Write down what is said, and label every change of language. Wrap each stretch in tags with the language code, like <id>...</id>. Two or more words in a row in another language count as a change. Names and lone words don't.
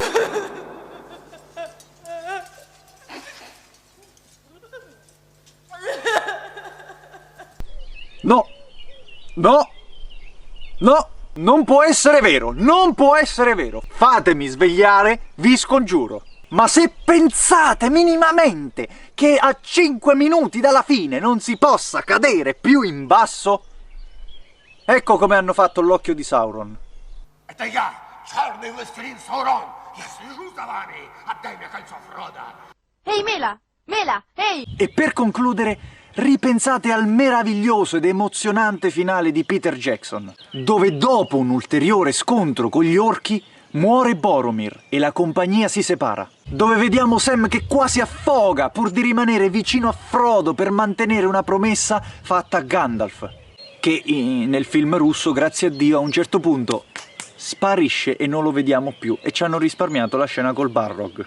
<it>No, no, no, non può essere vero, non può essere vero. Fatemi svegliare, vi scongiuro. Ma se pensate minimamente che a 5 minuti dalla fine non si possa cadere più in basso, ecco come hanno fatto l'occhio di Sauron.</it> <ru>Это я, черный властелин Саурон. Я слежу за вами. Отдай мне кольцо Фродо.</ru> <it>Ehi Mela, Mela, ehi! E per concludere, ripensate al meraviglioso ed emozionante finale di Peter Jackson, dove dopo un ulteriore scontro con gli orchi muore Boromir e la compagnia si separa. Dove vediamo Sam che quasi affoga pur di rimanere vicino a Frodo per mantenere una promessa fatta a Gandalf, che nel film russo, grazie a Dio, a un certo punto sparisce e non lo vediamo più, e ci hanno risparmiato la scena col Balrog.</it>